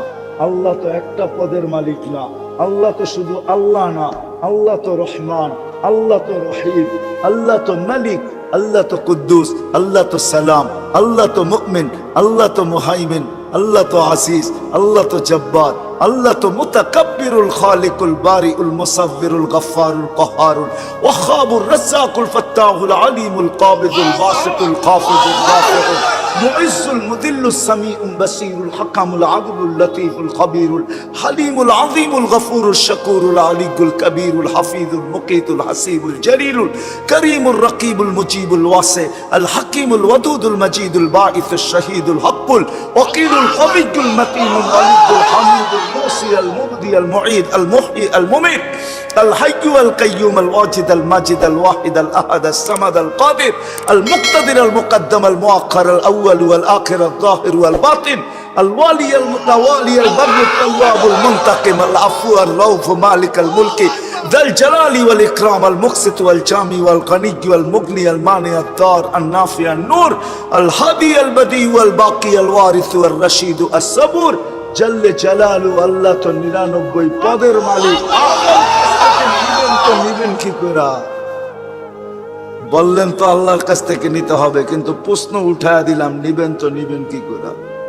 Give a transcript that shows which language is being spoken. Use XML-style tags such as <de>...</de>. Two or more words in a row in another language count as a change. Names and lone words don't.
<bn>আল্লাহ তো একটা পদের মালিক না, আল্লাহ তো শুধু আল্লাহ না, আল্লাহ তো রহমান, আল্লাহ তো রহিম, আল্লাহ তো মালিক, আল্লাহ তো কুদ্দুস, আল্লাহ তো সালাম, আল্লাহ তো মুমিন, আল্লাহ তো মুহাইমিন, আল্লাহ তো আসিস, আল্লাহ তো জব্বার, আল্লাহ তো মুতাকাব্বিরুল খালিকুল বারিউল মুসাব্বিরুল গফফারুল কহারুল ওয়াহাবুর রাজ্জাকুল ফাত্তাহুল আলিমুল কাবিদুল বাসিতুল খাফিদুল রাফিউল মুইজ্জুল মুদিল্লুস সামিউল বাসীরুল হাকামুল আদলুল লতীফুল খবীরুল হালিমুল আযীমুল গফুরুল শাকুরুল আলিয়ুল কবীরুল হাফিজুল মুকীতুল হাসিবুল জলিলুল করিমুর রকিবুল মুজিবুল ওয়াসি আল হাকিমুল ওয়াদুদুল মজিদুল বাঈসুশ শহীদুল হকুল ওয়াকিলুল কবিয়ুল মতিনুল ওয়ালিদুল হামিদুল</bn> <ar>الموصي المبدي المعيد المحيي المميت الحي القيوم الواجد الماجد الواحد الأحد الصمد القادر المقتدر المقدم المؤخر الأول والآخر الظاهر والباطن الوالي المتوالي البر التواب المنتقم العفو الرؤوف مالك الملك ذا الجلال والإكرام المقسط والجامي والغني والمغني المانع الدار النافع النور الهادي البديع والباقي الوارث والرشيد الصبور جل جلاله.</ar> <bn>আল্লাহ তো 99 পদের মালিক, নিবেন তো নিবেন কি করে? বললেন তো আল্লাহর কাছ থেকে নিতে হবে, কিন্তু প্রশ্ন উঠায়া দিলাম, নিবেন তো নিবেন কি করে?</bn>